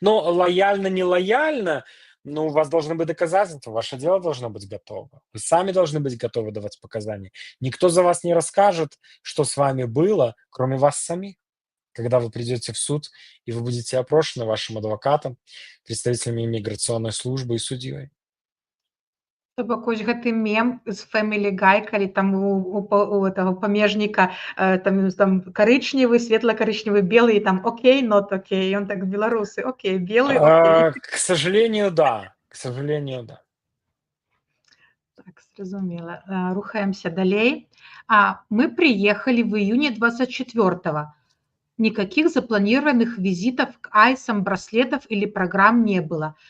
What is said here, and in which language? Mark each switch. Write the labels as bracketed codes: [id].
[ru] Но лояльно, не лояльно, ну, у вас должны быть доказательства, ваше дело должно быть готово. Вы сами должны быть готовы давать показания. Никто за вас не расскажет, что с вами было, кроме вас самих. Когда вы придете в суд, и вы будете опрошены вашим адвокатом, представителями иммиграционной службы и судьей. [be] То бок вось гэты мем з Family Guy, калі там [ru] у этого [be] памежніка, там карычневы, светла-карычневы, белый, і там окей, [en] not окей. [be] Ён так: беларусы, окей, белый, окей. [ru] К сожалению, да. К сожалению, да. [be] Так, зразумела. Рухаемся далей. [ru] Мы приехали в июне 24-го. Никаких запланированных визитов к айсам, браслетов или программ не было.